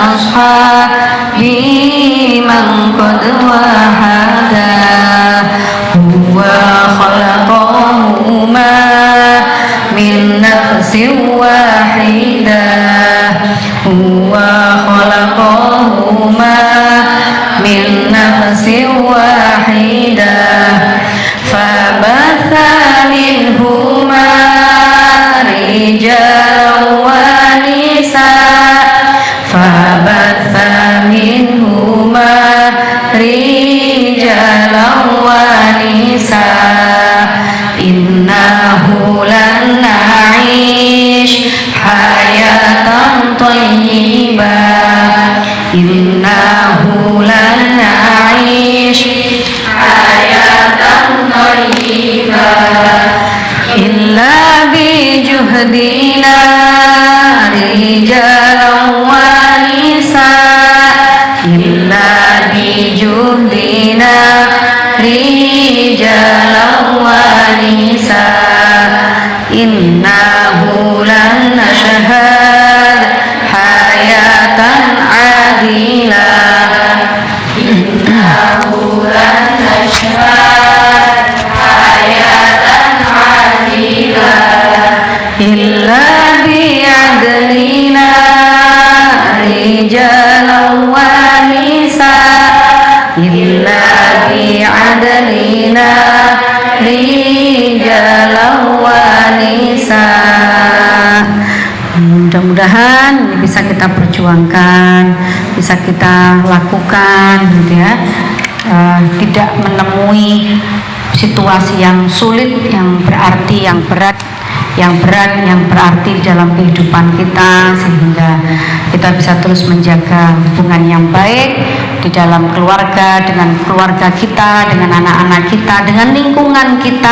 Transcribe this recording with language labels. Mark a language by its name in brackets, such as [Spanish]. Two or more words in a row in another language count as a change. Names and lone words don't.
[Arabic] أصحابي من قد وحد، هو خلقهما من نفس واحدة، هو خلقهما من نفس واحدة، فبث منهما رجالا ونساء، فبث منهما رجالا ونساء، إنه لن نعيش حياة طيبة، إنه لن نعيش حياة طيبة, إلا بجهدنا رجالا ونساء، إلا بجهدنا رجالا ونساء، إنه لن نشهد حياة عادلة، إنه لن نشهد حياة عادلة، إلا بعدلنا رجالا ونساء، إلا بعدلنا رجالا ونساء. [Indonesian] Mudah-mudahan ini bisa kita perjuangkan, bisa kita lakukan, gitu ya. Tidak menemui situasi yang sulit, yang berarti, yang berat, yang berarti dalam kehidupan kita, sehingga kita bisa terus menjaga hubungan yang baik di dalam keluarga, dengan keluarga kita, dengan anak-anak kita, dengan lingkungan kita.